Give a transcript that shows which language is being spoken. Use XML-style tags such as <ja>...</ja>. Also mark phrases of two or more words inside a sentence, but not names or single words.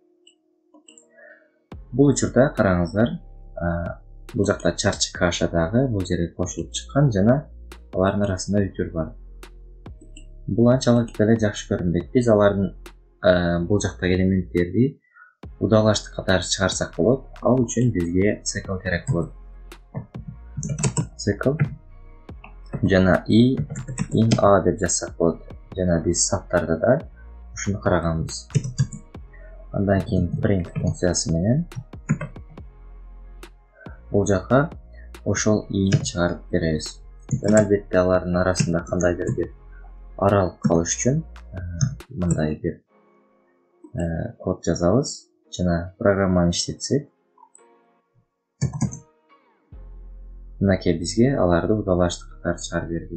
<ky>Бул учурда караңыздар, бул жакта чарчы каша дагы бул жерге кошулуп чыккан жана алардын арасында үтүр бар. Бул анчалык деле жакшы көрүнбөйт. Биз алардын бул жактагы элементтерди удалаштык катары чыгарсак болот. Ал үчүн бизге цикл керек болот. Цикл жана</ky> <en>i in a</en> <ky>деп жазсак болот. Жана биз саптарда да ушуну караганбыз. Андан кийин print функциясы менен бул жака ошол i'ни чыгарып беребиз. Жана албетте алардын арасында кандайдыр бир аралык калыш үчүн мындай бир код жазабыз жана программаны иштетсек мынакей бизге аларды удалаштык катары чыгарып берди.</ky>